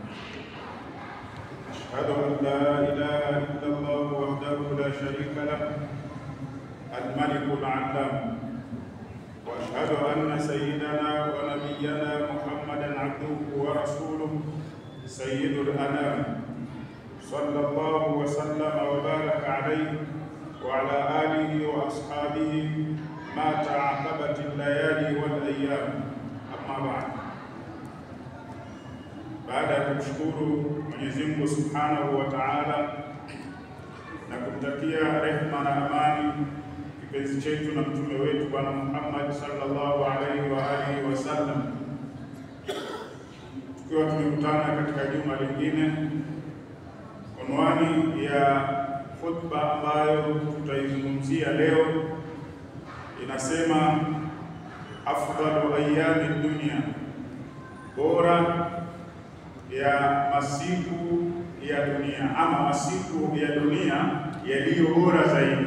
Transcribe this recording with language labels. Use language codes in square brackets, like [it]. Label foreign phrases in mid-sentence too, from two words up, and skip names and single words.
[ar] أشهد أن لا إله إلا الله وحده لا شريك له الملك العلام، وأشهد أن سيدنا ونبينا محمدا عبده ورسوله سيد الأنام، صلى الله وسلم وبارك عليه وعلى آله وأصحابه ما تعاقبت الليالي والأيام. أما بعد، [sw] baada ya kumshukuru Mwenyezi Mungu [ar] سبحانه وتعالى [sw] na kumtakia rehema na amani kipenzi chetu na mtume wetu Bwana Muhammad [ar] صلى الله عليه وعلى آله وسلم, [sw] tukiwa tumekutana katika juma lingine, unwani ya khutba ambayo tutaizungumzia leo inasema [ar] أفضل أيام الدنيا, [sw] bora ya masiku ya dunia, ama masiku ya dunia yaliyo bora zaidi.